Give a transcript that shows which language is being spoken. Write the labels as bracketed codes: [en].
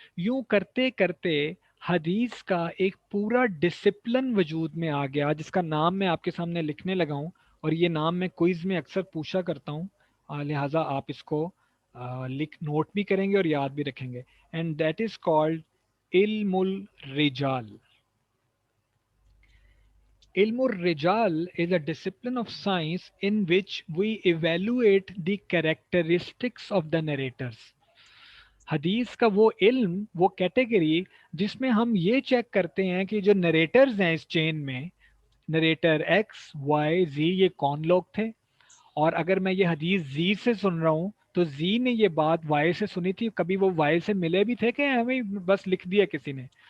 [ur] یوں کرتے کرتے حدیث کا ایک پورا ڈسپلن وجود میں آ گیا جس کا نام میں آپ کے سامنے لکھنے لگا ہوں, اور یہ نام میں کوئز میں اکثر پوچھا کرتا ہوں, لہٰذا آپ اس کو نوٹ بھی کریں گے اور یاد بھی رکھیں گے. [en] And that is called علم الرجال. علم الرجال is a discipline of science in which we evaluate the characteristics of the narrators. [ur] حدیث کا وہ علم, وہ کیٹیگری جس میں ہم یہ چیک کرتے ہیں کہ جو نریٹرز ہیں اس چین میں, نریٹر ایکس وائی زی, یہ کون لوگ تھے. اور اگر میں یہ حدیث زی سے سن رہا ہوں تو زی نے یہ بات وائی سے سنی تھی, کبھی وہ وائی سے ملے بھی تھے کہ ہمیں بس لکھ دیا کسی نے.